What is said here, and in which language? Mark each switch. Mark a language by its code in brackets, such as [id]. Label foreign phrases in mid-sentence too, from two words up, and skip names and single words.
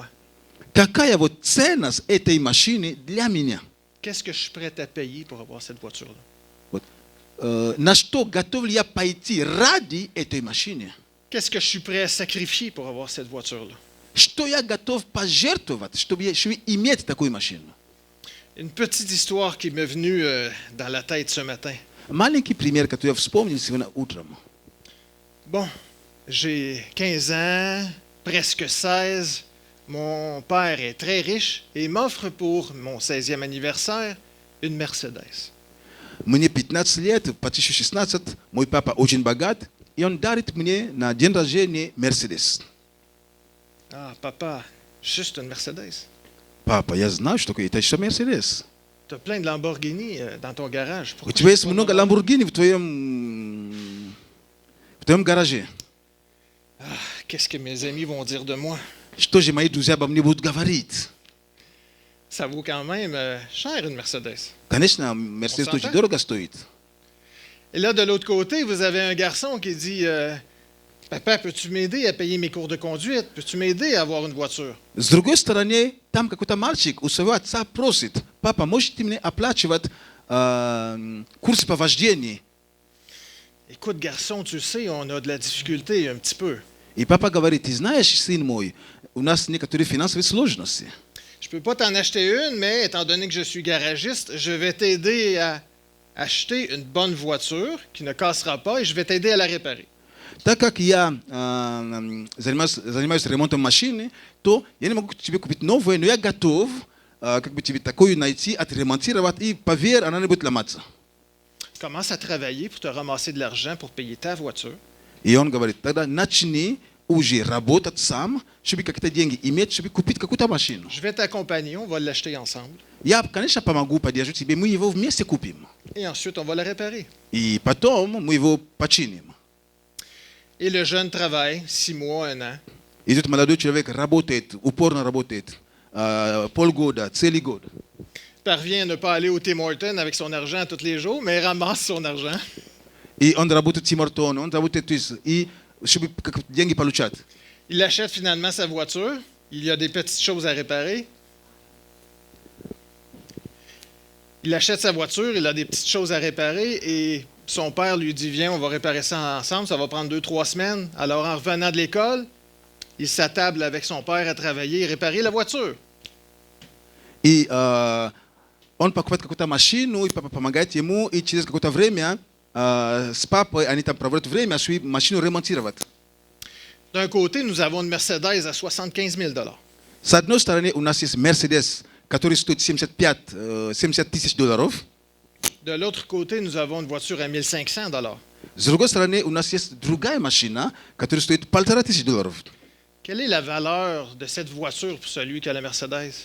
[ru] Какая вот ценность этой машины для меня? [fr] Qu'est-ce que je suis prêt à payer pour avoir cette voiture-là? [ru] Вот. На что готов ли я пойти ради этой машины? [fr] Qu'est-ce que je suis prêt à sacrifier pour avoir cette voiture-là? [ru] Что я готов пожертвовать, чтобы иметь такую машину? [fr] Une petite histoire qui m'est venue dans la tête ce matin. [ru] Маленький пример, который я вспомнил сегодня утром. [fr] Bon, J'ai 15 ans, presque 16. Mon père est très riche et m'offre pour mon 16e anniversaire une Mercedes. [ru] Мне 15 лет, почти 16, мой папа очень богат, и он дарит мне на день рождения Мерседес. [fr] Ah, papa, juste une Mercedes. [ru] Папа, я знаю, что это еще Мерседес. [fr] Tu as plein de Lamborghini dans ton garage. [ru] У [fr] Pourquoi [ru] тебя есть [fr] je peux pas en [ru] много [fr] avoir? [ru] Lamborghini в твоем гараже. [fr] Qu'est-ce que mes amis vont dire de moi? [ru] Что же мои друзья обо мне будут говорить? [fr] Ça vaut quand même cher une Mercedes. [ru] Конечно, Мерседес [fr] On s'entend? [ru] очень дорого стоит. [fr] Et là, de l'autre côté, vous avez un garçon qui dit Papa, peux-tu m'aider à payer mes cours de conduite? Peux-tu m'aider à avoir une voiture? [ru] С другой стороны, там какой-то мальчик у своего отца просит: папа, можете мне оплачивать курсы по вождению? [fr] Écoute, garçon, tu sais, on a de la difficulté un petit peu. [ru] И папа говорит: ты знаешь, сын мой, у нас некоторые финансовые сложности. [fr] Je ne peux pas t'en acheter une, mais étant donné que je suis garagiste, je vais t'aider à acheter une bonne voiture qui ne cassera pas et je vais t'aider à la réparer. [ru] Так как я занимаюсь ремонтом машины, то я не могу тебе купить новое, но я готов как бы тебе такую найти, отремонтировать, и поверь, она не будет ломаться. [fr] Commence à travailler pour te ramasser de l'argent pour payer ta voiture. [ru] И он говорит: тогда начни уже работать сам, чтобы какие-то деньги иметь, чтобы купить какую-то машину. [fr] Je vais t'accompagner, on va l'acheter ensemble. [ru] Я, конечно, помогу, поддержу тебе, мы его вместе купим. [fr] Et ensuite, on va la réparer. [ru] И потом мы его починим. [fr] Et le jeune travaille 6 mois, 1 an. [ru] И тут молодой человек работает, упорно работает, полгода, целый год. [fr] Parvient à ne pas aller au Tim Hortons avec son argent tous les jours, mais ramasse son argent. [ru] И он работает в Тим Хортоне, он работает, то есть, и чтобы деньги получать. [fr] Il achète finalement sa voiture. Il y a des petites choses à réparer. Il achète sa voiture, il a des petites choses à réparer et son père lui dit: Viens, on va réparer ça ensemble, ça va prendre 2-3 semaines. Alors, en revenant de l'école, il s'attable avec son père à travailler et réparer la voiture. [ru] И он покупает какую-то машину, и папа помогает ему, и через какое-то время с папой они там проводят время, чтобы машину ремонтировать. [fr] D'un côté, nous avons une Mercedes à 75 000 $. [ru] С одной стороны, у нас есть Мерседес, который стоит 70 тысяч долларов. [fr] De l'autre côté, nous avons une voiture à 1 500 $. [ru] С другой стороны, у нас есть другая машина, которая стоит 1500 долларов. [fr] Quelle est la valeur de cette voiture pour celui qui a la Mercedes?